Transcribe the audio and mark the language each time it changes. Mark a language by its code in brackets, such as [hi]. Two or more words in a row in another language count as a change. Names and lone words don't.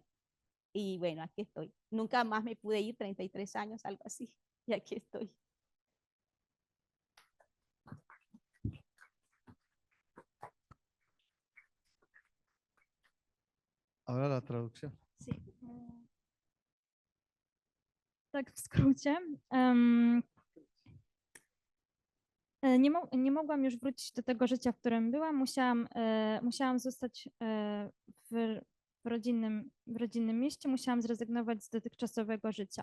[es] Y bueno, aquí estoy. Nunca más me pude ir, 33 años, algo así, y aquí estoy. Ahora la traducción. Sí. [pl] Tak w skrócie. Nie mogłam już wrócić do tego życia, w którym byłam. Musiałam zostać w rodzinnym mieście, musiałam zrezygnować z dotychczasowego życia.